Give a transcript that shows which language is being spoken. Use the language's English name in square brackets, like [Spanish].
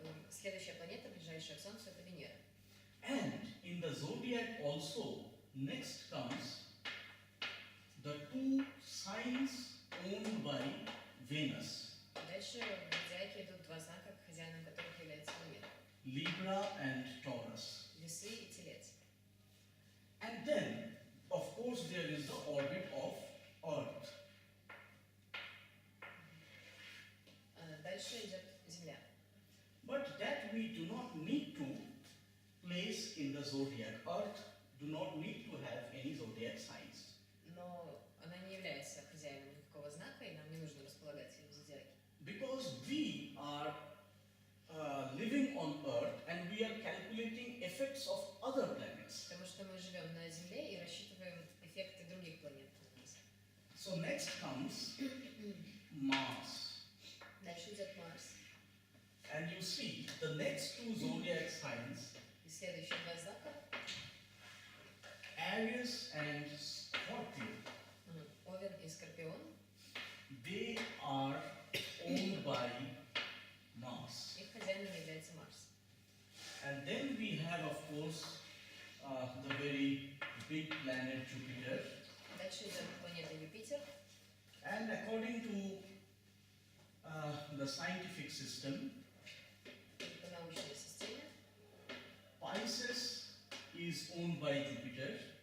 [Russian] следующая планета, ближайшая к Солнцу, это Венера. [English] And in the zodiac also, next comes the two signs owned by Venus, [Russian] Дальше в зодиаке идут два знака, хозяином которых является Венера. [English] Libra and Taurus. [Russian] Весы и Телец. [English] And then, of course, there is the orbit of Earth. [Russian] Дальше идет Земля. [English] But that we do not need to place in the zodiac. Earth do not need to have any zodiac signs. [Russian] Но она не является хозяином никакого знака, и нам не нужно располагать ее в зодиаке. [English] Because we are living on Earth and we are calculating effects of other planets. [Russian] Потому что мы живем на Земле и рассчитываем эффекты других планет на нас. [English] So next comes Mars. [Russian] Дальше идет Марс. [English] And you see the next two zodiac signs, [Russian] И следующие два знака [English] Aries and Scorpio, [Russian] Овен и Скорпион. [English] they are owned by Mars. [Russian] Их хозяином является Марс. [English] And then we have, of course, the very big planet Jupiter. [Russian] Дальше идет планета Юпитер. [English] And according to the scientific system, [Russian] По научной системе [English] Pisces is owned by Jupiter,